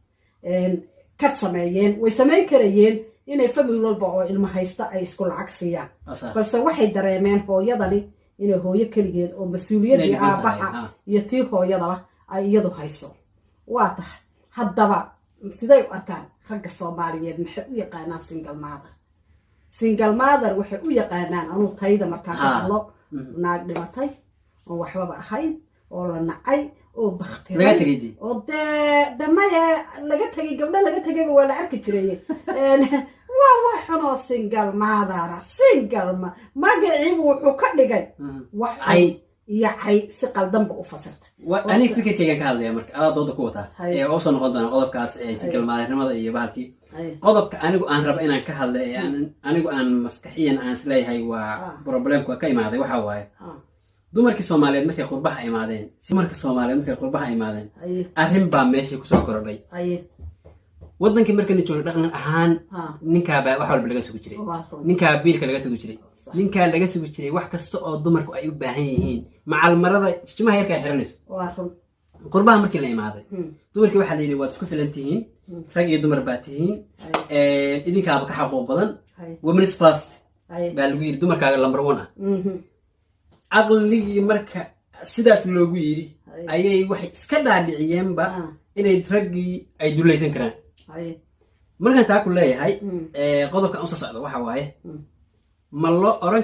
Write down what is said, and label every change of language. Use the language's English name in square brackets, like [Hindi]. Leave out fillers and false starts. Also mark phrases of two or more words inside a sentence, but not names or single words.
[Somali] ka sameeyeen way samayn karayeen inay family walba oo ilmo haysta ay isku lacag siiyaan balse waxay dareemeen hooyadani inay hooyo keligeed oo mas-uuliyaddii aabaha iyo tii hooyadaba ay iyadu hayso waa tahay haddaba siday u arkaan ragga soomaaliyeed maxay u yaqaanaan [English] single mother [Somali] waxay u yaqaanaan anuu tayda markaa ka hadlo naag dhimatay oo waxbaba ahayn oo la nacay oo baktiray oo de maya laga tagay gabdho laga tagayba waa la arki jiray waa waxanoo [English] single mother [Somali] magaciibu wuxuu ka dhigay wax iyo cay si qaldanba u fasirtay aniga fikirkaygan ka hadlaya marka adaa dooda ku wataa ee oo soo noqon doona qodobkaas [English] single mother-nimada [Somali] iyo bahalkii qodobka anigu aan rabo inaan ka hadla ee anigu aan maskaxiyan aan isleeyahay waa problemka ka imaaday waxa waaye dumarkii Soomaaliyeed markay qurbaha imaadeen arrin baa meesha ku soo korodhay wadankii markii joogay dhaqan ahaan ninka baa wax walba laga sugu jiray ninka biilka laga sugu jiray wax kasta oo dumarku ay u baahan yihiin macal marada jimaha yarka ay xiranayso qurbaha markii la imaaday dumarkii waxa la yiri waad isku filan tihiin rag iyo dumar baa tihiin idinkaaba ka xaqooq badan [English] women's first [Somali] baa lagu yiri dumarkaaga number 1 ah aqligii marka sidaas loogu yiri ayay waxay iska dhaadhiciyeenba inay raggii ay dulaysan karaan markaan taa ku leeyahay qodobka aan soo socdo waxa waaye ma loo oran